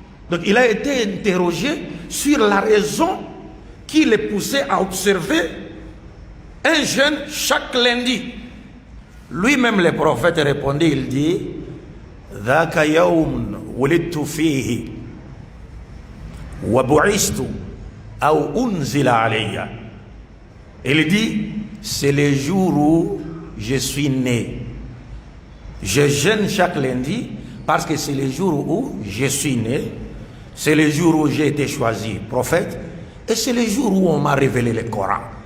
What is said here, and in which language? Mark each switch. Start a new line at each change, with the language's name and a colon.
French: Donc il a été interrogé sur la raison qui le poussait à observer un jeûne chaque lundi. Lui-même, le prophète répondit, il dit,
Arabic: ذاك يوم ولدت فيه وبعثت أو أنزل علي.
French: Il dit, c'est le jour où je suis né. Je jeûne chaque lundi parce que c'est le jour où je suis né. C'est le jour où j'ai été choisi prophète. Et c'est le jour où on m'a révélé le Coran.